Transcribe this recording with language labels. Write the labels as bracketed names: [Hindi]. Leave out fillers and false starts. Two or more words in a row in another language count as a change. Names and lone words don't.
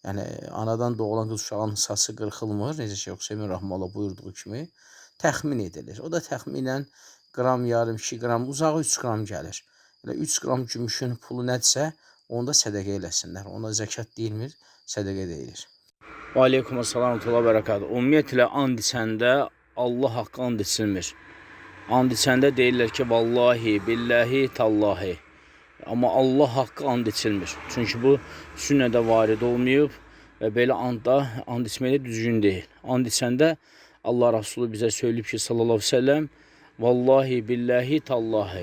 [Azerbaijani] Yəni anadan doğulan qız uşağının saçı qırxılmır. Necə Şeyx Hüseyn Rəhməhullah buyurduğu kimi təxmin edilir. O da təxminən qram, yarım, 2 qram, uzağı 3 qram gəlir. Elə 3 qram gümüşün pulu nədirsə, onu da sədəqə eləsinlər. Ona zəkat deyilmir, sədəqə deyilir. [Arabic] وعليكم السلام وبركاته. [Azerbaijani] Ümumiyyətlə and içəndə Allah haqqı and içilmir. And içəndə deyirlər ki, [Arabic] والله، بالله، تالله. [Azerbaijani] Amma Allah haqqı and içilmir. Çünki bu sünnədə varid olmayıb və belə andda and içmək düzgün deyil. And içəndə Allah Rasulü bizə söyləyib ki, [Arabic] صلى الله عليه وسلم, والله، بالله، تالله.